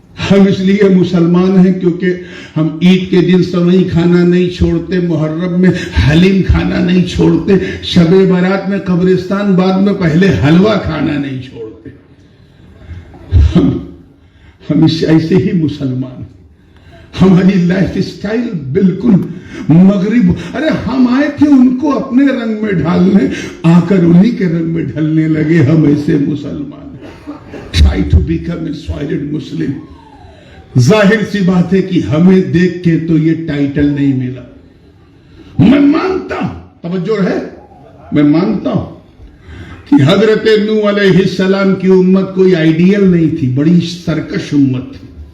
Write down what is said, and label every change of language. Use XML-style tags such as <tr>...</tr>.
<ur>ہم اس لیے مسلمان ہیں کیونکہ ہم عید کے دن سوئی کھانا نہیں چھوڑتے، محرم میں حلیم کھانا نہیں چھوڑتے، شب برات میں قبرستان بعد میں پہلے حلوہ کھانا نہیں چھوڑتے. ہم ایسے ہی مسلمان ہیں. ہماری لائف اسٹائل بالکل مغرب. ارے ہم آئے تھے ان کو اپنے رنگ میں ڈھالنے، آ کر انہی کے رنگ میں ڈھلنے لگے. ہم ایسے مسلمان ہیں.</ur> <en>Try to become a solid Muslim.</en> <ur>ظاہر سی بات ہے کہ ہمیں دیکھ کے تو یہ ٹائٹل نہیں ملا. میں مانتا ہوں، توجہ ہے، میں مانتا ہوں کہ حضرت نوح علیہ السلام کی امت کوئی آئیڈیل نہیں تھی، بڑی سرکش امت تھی.</ur>